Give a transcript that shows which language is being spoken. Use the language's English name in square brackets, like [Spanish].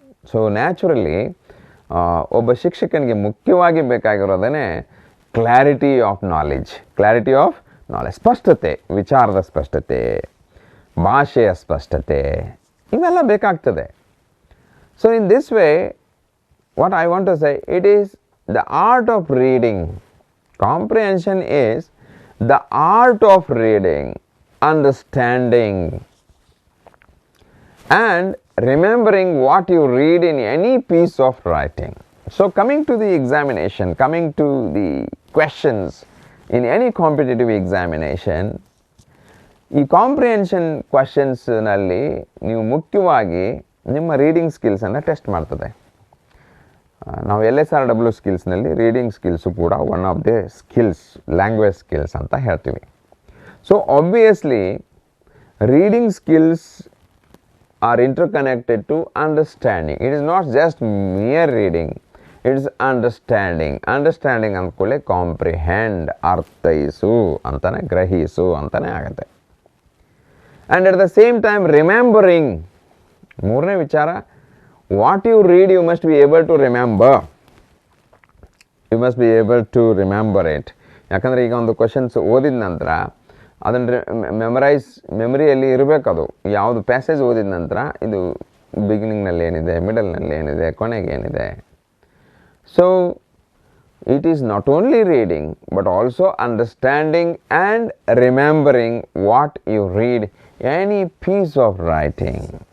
[Kannada] So naturally ಒಬ್ಬ ಶಿಕ್ಷಕನಿಗೆ ಮುಖ್ಯವಾಗಿ ಬೇಕಾಗಿರೋದೇ clarity of knowledge. ಸ್ಪಷ್ಟತೆ, ವಿಚಾರದ ಸ್ಪಷ್ಟತೆ, ಭಾಷೆಯ ಸ್ಪಷ್ಟತೆ, ಇವೆಲ್ಲ ಬೇಕಾಗ್ತದೆ. [English] So in this way what I want to say, it is the art of reading. Comprehension is the art of reading, understanding and remembering what you read in any piece of writing. So coming to the examination, coming to the questions in any competitive examination, [Kannada] ಈ comprehension ಕ್ವೆಶನ್ಸ್ನಲ್ಲಿ ನೀವು ಮುಖ್ಯವಾಗಿ ನಿಮ್ಮ reading ಸ್ಕಿಲ್ಸನ್ನು test ಮಾಡ್ತದೆ. ನಾವು LSRW ಸ್ಕಿಲ್ಸ್ನಲ್ಲಿ reading skills ಕೂಡ one of the skills, language skills ಅಂತ ಹೇಳ್ತೀವಿ. [English] So obviously reading skills are interconnected to understanding. It is not just mere reading, it is understanding. [Kannada] Understanding ಅಂದ್ಕೊಳ್ಳೆ comprehend, ಅರ್ಥೈಸು ಅಂತಾನೆ, ಗ್ರಹಿಸು ಅಂತಾನೆ ಆಗುತ್ತೆ. [English] And at the same time remembering, [Kannada] ಮೂರನೇ ವಿಚಾರ, [English] what you read you must be able to remember. You must be able to remember it. [Kannada] ಯಾಕಂದರೆ ಈಗ ಒಂದು questions ಓದಿದ ನಂತರ ಅದನ್ನು ಮೆಮರಿಯಲ್ಲಿ ಇರಬೇಕದು. ಯಾವುದು ಪ್ಯಾಸೇಜ್ ಓದಿದ ನಂತರ ಇದು ಬಿಗಿನಿಂಗ್ನಲ್ಲಿ ಏನಿದೆ, ಮಿಡಲ್ನಲ್ಲಿ ಏನಿದೆ, ಕೊನೆಗೆ ಏನಿದೆ. [English] So it is not only reading but also understanding and remembering what you read any piece of writing.